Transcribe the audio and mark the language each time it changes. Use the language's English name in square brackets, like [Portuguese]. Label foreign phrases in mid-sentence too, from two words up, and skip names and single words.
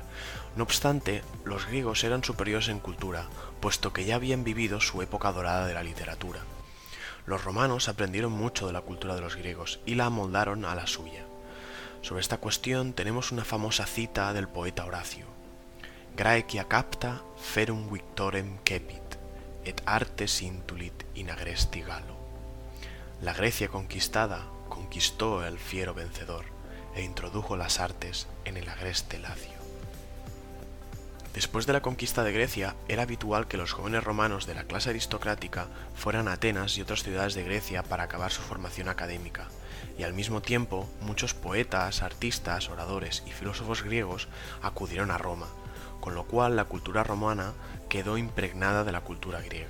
[Spanish] No obstante, los griegos eran superiores en cultura, puesto que ya habían vivido su época dorada de la literatura. Los romanos aprendieron mucho de la cultura de los griegos y la amoldaron a la suya. Sobre esta cuestión tenemos una famosa cita del poeta Horacio: [Latin] Graecia capta ferum victorem cepit, et artes intulit in agresti Gallo. [Spanish] La Grecia conquistada conquistó el fiero vencedor e introdujo las artes en el agreste Lacio. Después de la conquista de Grecia, era habitual que los jóvenes romanos de la clase aristocrática fueran a Atenas y otras ciudades de Grecia para acabar su formación académica, y al mismo tiempo muchos poetas, artistas, oradores y filósofos griegos acudieron a Roma, con lo cual la cultura romana quedó impregnada de la cultura griega.